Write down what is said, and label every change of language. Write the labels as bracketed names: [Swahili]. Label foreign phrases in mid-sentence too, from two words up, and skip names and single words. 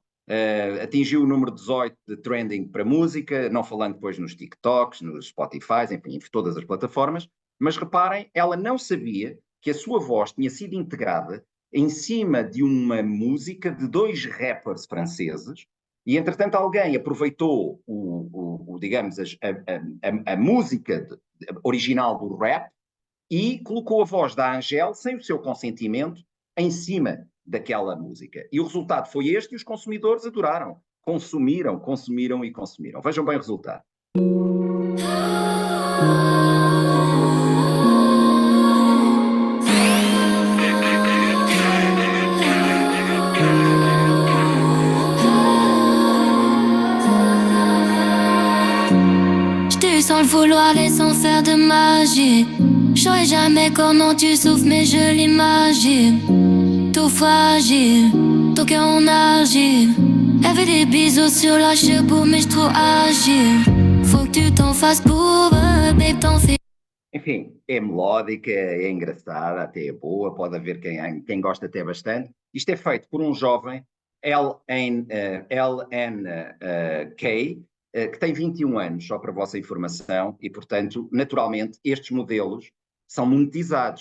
[Portuguese] Atingiu o número 18 de trending para música, não falando depois nos TikToks, nos Spotify, enfim, em todas as plataformas, mas reparem, ela não sabia que a sua voz tinha sido integrada em cima de uma música de 2 rappers franceses, E, entretanto, alguém aproveitou digamos, a música original do rap e colocou a voz da Angel, sem o seu consentimento, em cima daquela música. E o resultado foi este, e os consumidores adoraram. Consumiram. Vejam bem o resultado. [French] Sans le vouloir et sans faire de magie. Je saurais jamais comment tu souffres, mais je l'imagine. Tout fragile, ton cœur en argile. Elle fait des bisous sur la cheveux, mais je trop agile. Faut que tu t'en fasses pour babe, t'en fais. [Portuguese] Enfim, é melódica, é engraçada, até é boa, pode haver quem gosta até bastante. Isto é feito por um jovem, LNK, que tem 21 anos, só para a vossa informação, e, portanto, naturalmente, estes modelos são monetizados.